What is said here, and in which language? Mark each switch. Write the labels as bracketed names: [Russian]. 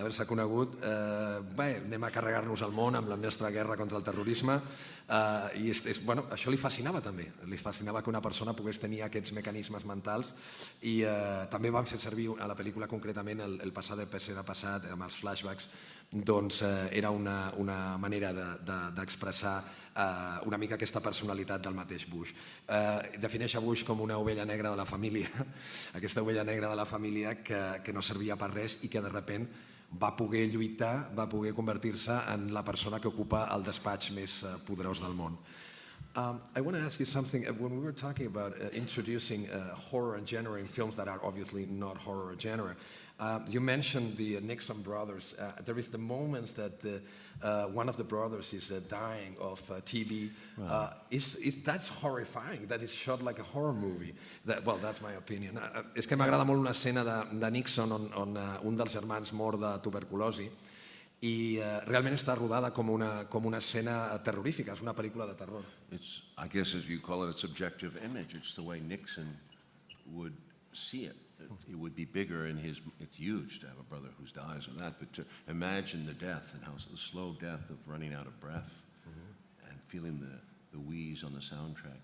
[Catalan] conegut, anem a carregar-nos el món amb la nostra guerra contra el terrorisme, i això li fascinava també, li fascinava que una persona pogués tenir aquests mecanismes mentals, i també van fer servir a la pel·lícula concretament el passat serà passat, amb els flashbacks, doncs era una manera d'expressar una mica aquesta personalitat del mateix Bush. Defineix a Bush com una ovella negra de la família, aquesta ovella negra de la família que no servia per res i que de sobte va poder lluitar, va poder convertir-se en la persona que ocupa el despatx més poderós del món. [English] I want to ask you something. When we were talking about introducing horror genre in films that are obviously not horror genre, you mentioned the Nixon brothers. There is the moments that one of the brothers is dying of TB. That's horrifying. That is shot like a horror movie. Well, that's my opinion. [Catalan] És que m'agrada molt una escena de Nixon on un dels germans mor de tuberculosi i realment està rodada com una escena terrorífica, és una pel·lícula de terror. [English] I guess if you call it a subjective image, it's the way Nixon would see it. It would be bigger in his, it's huge to have a brother who dies of that, but to imagine the death and how the slow death of running out of breath and feeling the wheeze on the soundtrack.